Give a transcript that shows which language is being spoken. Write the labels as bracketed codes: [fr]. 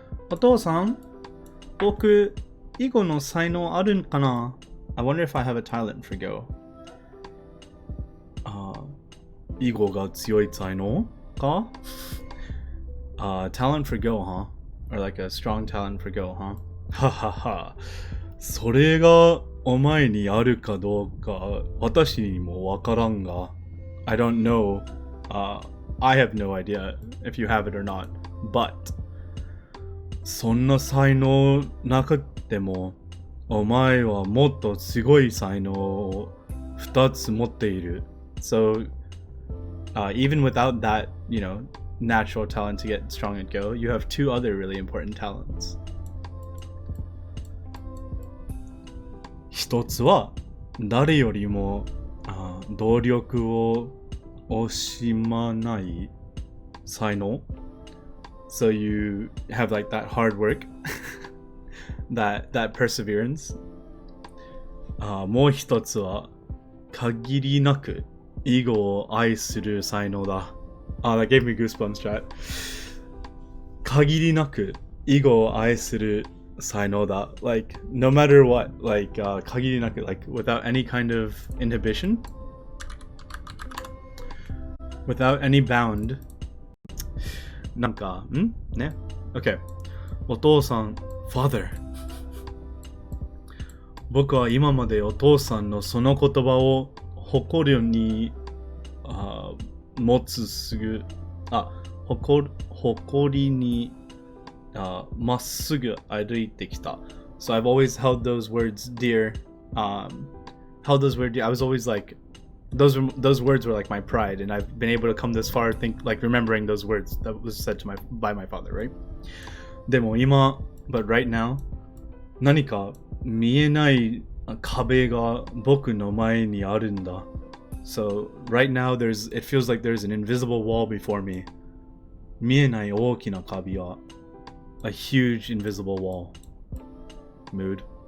[ja] Otou-san, boku Igo no saino arun kana? [en] I wonder if I have a talent for Go. [ja] Igo ga tsuyoi saino ka? [en] Talent for Go, huh? Or like a strong talent for Go, huh? Ha ha ha. [ja] それがお前にあるかどうか私にもわからんが [en] I don't know. I have no idea if you have it or not. But [ja] そんな才能なくてもお前はもっとすごい才能を2つ持っている [en] So even without that, you know, natural talent to get strong at Go, you have two other really important talents. [ja] 一つは誰よりも努力を惜しまない才能 [en] So you have like that hard work that perseverance [ja] もう一つは限りなく囲碁を愛する才能だ [en] that gave me goosebumps, chat. [ja] 限りなく囲碁を愛する才能だ [en] like no matter what, like 限りなく like without any kind of inhibition, without any bound. [ja] なんかね [en] Okay. [ja] お父さん [en] Father [ja] 僕は今までお父さんのその言葉を誇りに持つすぐ誇りにまっすぐ歩いてきた [en] So I've always held those words dear. Held those words dear. I was always like those words were like my pride, and I've been able to come this far remembering those words that was said to by my father, right? [ja] でも今 [en] but right now [ja] 何か見えない壁が僕の前にあるんだ [en] So right now it feels like there's an invisible wall before me [ja] 見えない大きな壁は [en] A huge invisible wall. Mood.